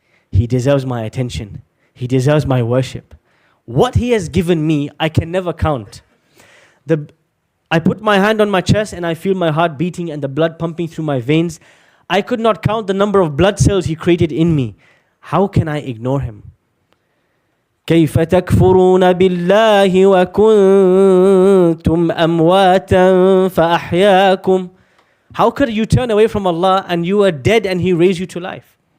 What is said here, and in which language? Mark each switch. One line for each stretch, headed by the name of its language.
English: He deserves my attention. He deserves my worship. What He has given me, I can never count. I put my hand on my chest and I feel my heart beating and the blood pumping through my veins. I could not count the number of blood cells He created in me. How can I ignore Him?
Arabic: كيف تكفرون بالله وكنتم أمواتا فأحياكم.
English: How could you turn away from Allah and you are dead and He raised you to life?